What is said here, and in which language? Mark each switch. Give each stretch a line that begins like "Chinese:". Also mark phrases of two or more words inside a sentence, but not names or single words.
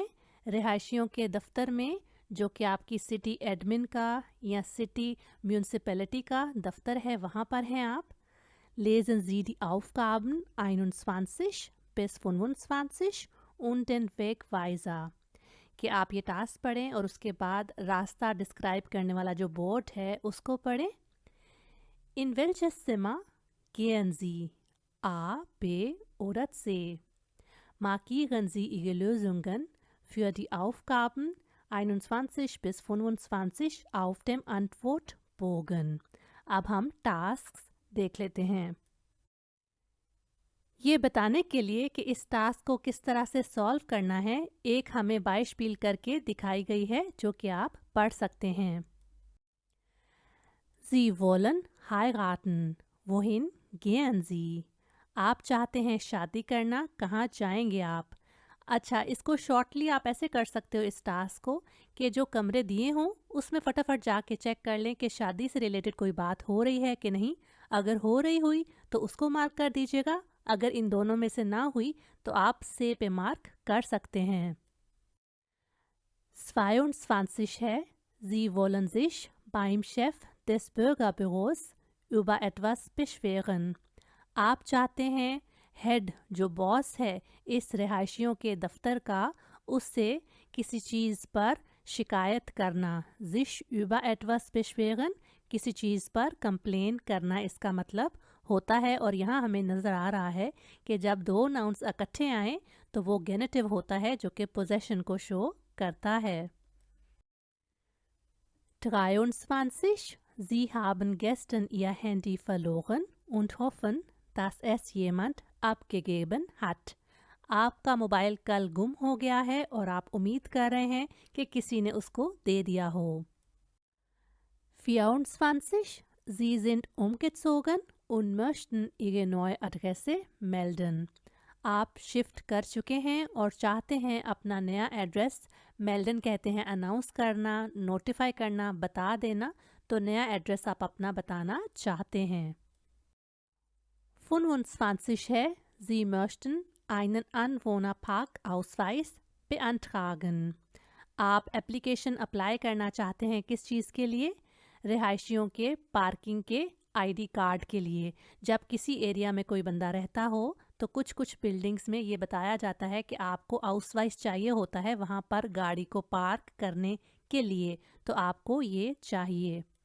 Hindi: रिहायशियों के दफ्तर में, जो कि आपकी
English: city admin
Hindi: का या
English: city municipality
Hindi: का दफ्तर है, वहाँ पर हैं आप।
German: Lesen Sie die Aufgaben 21 bis 25 und den Wegweiser।
Hindi: कि आप ये टास्क पढ़ें और उसके बाद रास्ता डिस्क्राइब करने वाला जो बोर्ड है उसको पढ़ें।
German: In welches Zimmer gehen Sie? A, B oder C? Markieren Sie Ihre Lösungen für die Aufgaben 21 bis 25 auf dem Antwortbogen.
Hindi: अब हम टास्क्स देख लेते हैं। ये बताने के लिए कि इस टास्क को किस तरह से सॉल्व करना है, एक हमें बाइस्पील करके दिखाई गई है जो कि आप पढ़ सकते हैं।
German: Sie wollen heiraten. Wohin gehen Sie?
Hindi: आप चाहते हैं शादी करना, कहाँ जाएंगे आप? अच्छा, इसको शॉर्टली आप ऐसे कर सकते हो इस टास्क को कि जो कमरे दिए हों उसमें फटाफट जाके चेक कर लें कि शादी से रिलेटेड कोई बात हो रही है कि नहीं। अगर हो रही हुई तो उसको मार्क कर दीजिएगा, अगर इन दोनों में से ना हुई तो आप से पे मार्क कर सकते हैं। 22 है।
German: Sie wollen sich beim Chef des Bürgerbüros über etwas beschweren.
Hindi: आप चाहते हैं हेड जो बॉस है इस रिहायशियों के दफ्तर का, उससे किसी चीज़ पर शिकायत करना।
German: sich über etwas beschweren,
Hindi: किसी चीज़ पर कंप्लेन करना इसका मतलब होता है। और यहाँ हमें नज़र आ रहा है कि जब दो नाउन्स इकट्ठे आएँ तो वो गेनेटिव होता है जो कि पोजेशन को शो करता है।
German: 23 Sie haben gestern Ihr Handy verloren und hoffen, dass es jemand abgegeben hat.
Hindi: आपका मोबाइल कल गुम हो गया है और आप उम्मीद कर रहे हैं कि किसी ने उसको दे दिया हो।
German: 24 Sie sind umgezogen und möchten Ihre neue Adresse melden.
Hindi: आप शिफ्ट कर चुके हैं और चाहते हैं अपना नया एड्रेस, मेल्डन कहते हैं अनाउंस करना, नोटिफाई करना, बता देना, तो नया एड्रेस आप अपना बताना चाहते हैं। 25 है।
German: Sie möchten einen Anwohnerparkausweis beantragen.
Hindi: आप
English: application apply
Hindi: करना चाहते हैं किस चीज़ के लिए? रिहायशियों के पार्किंग के
English: ID card
Hindi: के लिए। जब किसी एरिया में कोई बंदा रहता हो तो कुछ कुछ बिल्डिंग्स में ये बताया जाता है कि आपको हाउसवाइस चाहिए होता है वहाँ पर गाड़ी को पार्क करने के लिए, तो आपको ये चाहिए।